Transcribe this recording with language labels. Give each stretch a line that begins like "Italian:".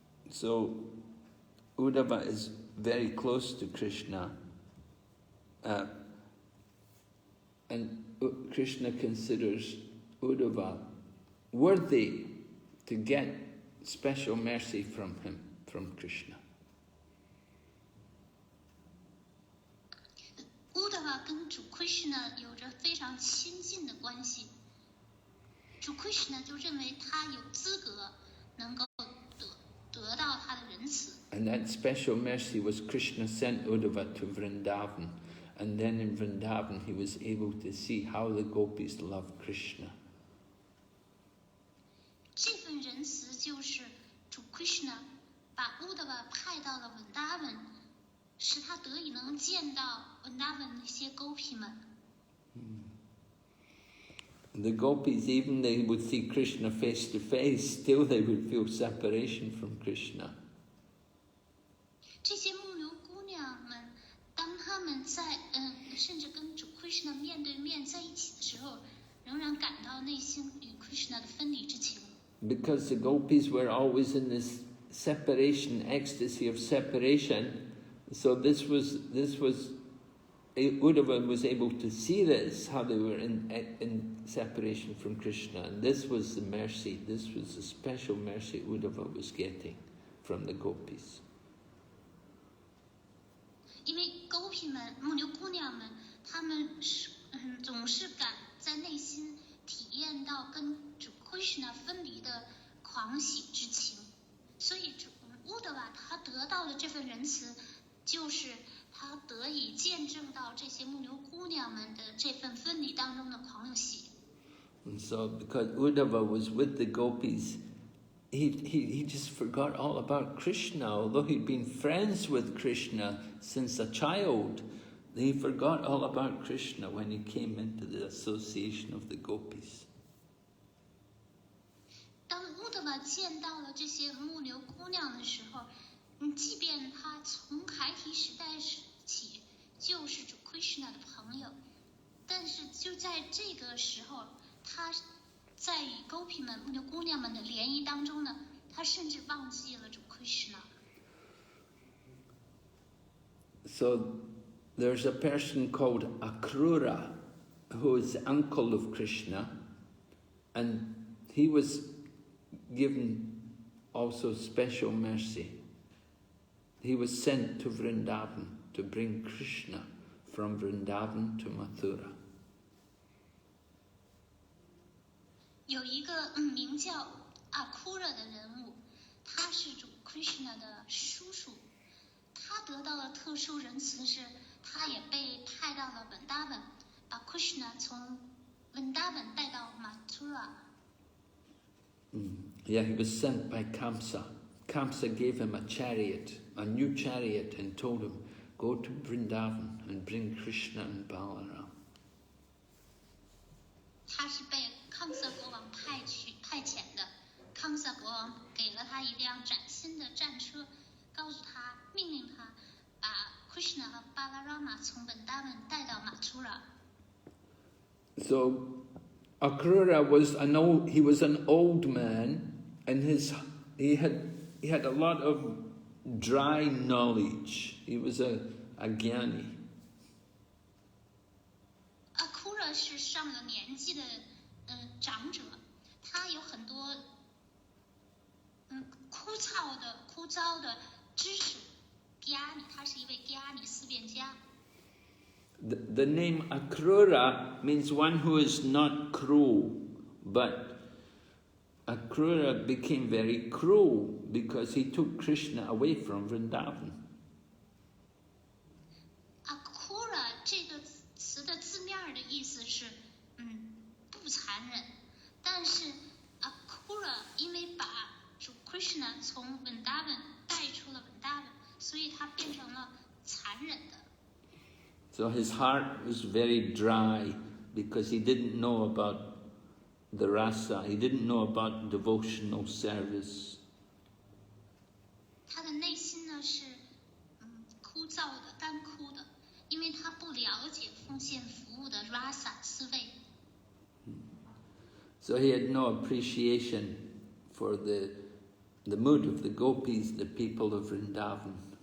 English: So, Uddhava is very close to Krishna, and Krishna considers Uddhava worthy to get special mercy from him, from Krishna.
Chinese: 乌德瓦跟主 Krishna 有着非常亲近的关系，主 Krishna 就认为他有资格能够得到他的仁慈。
English: And that special mercy was Krishna sent Uddhava to Vrindavan, and then in Vrindavan he was able to see how the gopis loved Krishna.
Chinese: 这份仁慈就是主 Krishna 把乌德瓦派到了文达文。使他得以能见到文达文那些狗皮们。
English: The gopis, even they would see Krishna face to face, still they would feel separation from Krishna.
Chinese: 这些牧牛姑娘们，当他们在甚至跟主 Krishna 面对面在一起的时候，仍然感到内心与 Krishna 的分离之情。
English: Because the gopis were always in this separation, ecstasy of separation. So this was Uddhava was able to see this, how they were in separation from Krishna, and this was the mercy, this was the special mercy Uddhava was getting from the gopis.
Chinese: 因为狗皮们、牧牛姑娘们，她们总是敢在内心体验到跟主 Krishna 分离的狂喜之情，所以主乌德瓦他得到的这份仁慈。就是他得以见证到这些牧牛姑娘们的这份分离当中的狂喜。
English: And so, because Uddhava was with the gopis, he just forgot all about Krishna. Although he'd been friends with Krishna since a child, he forgot all about Krishna when he came into the association of the gopis.
Chinese: 当乌德瓦见到了这些牧牛姑娘的时候。即便他从孩提时代起就是主 Krishna 的朋友，但是就在这个时候，他在与狗皮们、牧牛姑娘们的联谊当中呢，他甚至忘记了主 Krishna。
English: So there's a person called Akrura, who is the uncle of Krishna, and he was given also special mercy. He was sent to Vrindavan to bring Krishna from Vrindavan to Mathura.
Chinese: 有一个名叫阿库热的人物，他是主 Krishna 的叔叔，他得到了特殊仁慈是，他也被派到了文达文，把 Krishna 从文达文带到马图拉。
English: Yeah, he was sent by Kamsa. Kamsa gave him a chariot, a new chariot, and told him, go to Vrindavan and bring Krishna and Balaram.
Chinese: 他是被康瑟国王派遣的，康瑟国王给了他一辆崭新的战车，告诉他，命令他把 Krishna 和 Balarama 从文达文带到马图拉。
English: So Akrura was an old man, and he had a lot of dry knowledge. He was a jnani.
Chinese: 阿库热是上了年纪的长者，他有很多枯燥的知识。 Gyani， 他是一位 Gyani 思辨家。
English: The name Akrura means one who is not cruel, but Akrura became very cruel because he took Krishna away from Vrindavan.
Chinese: Akrura 这个词的字面的意思是不残忍，但是 Akrura 因为把主 Krishna 从 Vrindavan 带出了 Vrindavan， 所以他变成了残忍的。
English: So his heart was very dry because he didn't know about the rasa, he didn't know about devotional service.
Chinese: 他的内心呢是枯燥的、干枯的，因为他不了解奉献服务的 rasa 滋味。
English: So he had no appreciation for the mood of the gopis, the people of Vrindavan.